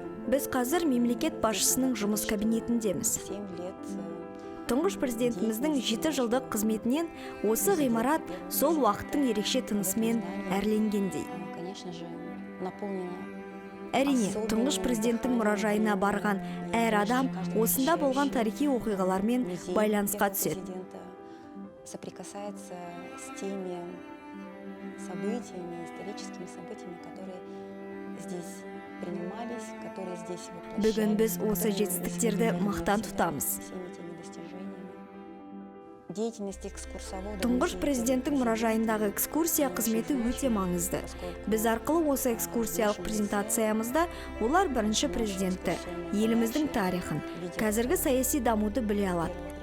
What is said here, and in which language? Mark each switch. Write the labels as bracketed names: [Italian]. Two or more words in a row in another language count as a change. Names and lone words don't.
[Kazakh] Біз қазір мемлекет басшысының жұмыс кабинетіндеміз. Тұңғыш президентіміздің 7 жылдық қызметінен осы ғимарат сол уақыттың ерекше тынысымен әрленгендей. Әрине, тұңғыш президенттің мұражайына барған әр адам осында болған тарихи оқиғалармен байланысқа түседі. [Russian] Соприкасается с теми событиями, историческими событиями, которые здесь принимались, которые здесь воплощались. [Kazakh] Бүгін біз осы жетістіктерді мақтан тұтамыз. Тұңғыш президенттің мұражайындағы экскурсия қызметі өте маңызды. Біз арқылы осы экскурсиялық презентациямызда олар бірінші президентті, еліміздің тарихын, қазіргі саяси дамуды біле алады.